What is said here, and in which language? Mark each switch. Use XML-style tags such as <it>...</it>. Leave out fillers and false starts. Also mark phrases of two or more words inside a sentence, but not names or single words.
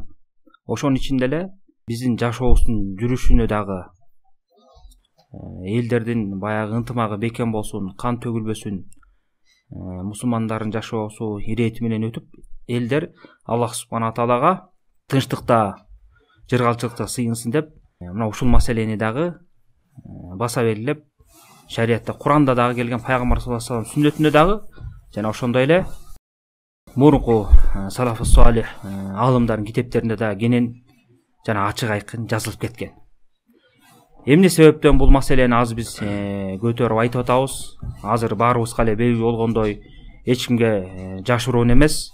<ky>Ошонун ичинде эле биздин жашообуздун жүрүшүнө дагы элдердин баягы ынтымагы бекем болсун, кан төгүлбөсүн, мусулмандардын жашоосу ирети менен өтүп, элдер Аллах субхана таалага тынчтыкта, жыргалчылыкта сыйынсын деп, мына ушул маселени дагы баса белгилеп, шариятта, Куранда дагы келген, пайгамбар</ky> <ar>صلى الله عليه وسلم</ar> <ky>сүннөтүндө дагы жана ошондой эле мурунку салафы салих алымдардын китептеринде да кенен жана ачык айкын жазылып кеткен. Эмне себептен бул маселени азыр биз көтөрүп айтып атабыз? Азыр баарыбызга эле белгилүү болгондой, эч кимге жашыруун эмес.</ky>